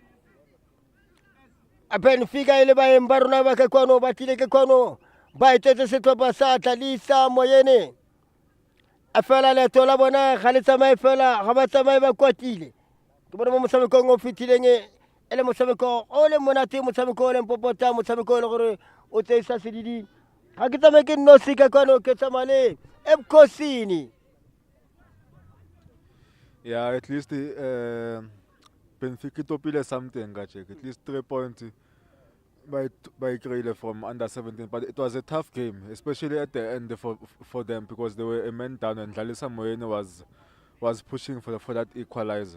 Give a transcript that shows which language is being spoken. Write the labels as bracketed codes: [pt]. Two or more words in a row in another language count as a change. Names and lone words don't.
[tn] a BENFICA e le baeng ba rona ba ka kwano ba tlile ka kwano ba etetse setlhopha sa Dlalisa Moyeni a fela leeto la bona ga le tsamaye fela ga ba tsamaye ba kwatile ke bona mo motshamekong o fetileng e le motshameko o le monate motshameko o le popota motshameko o le gore o tseisa sedidi ga ke tsamaye ke nnosi ka kwano ke tsamaya le ebukhosini. [en] Yeah, at least Benfica topile something, at least 3 points by Krele from under 17. But it was a tough game, especially at the end for them because they were a man down and Dlalisa Moyeni was pushing for that equalizer.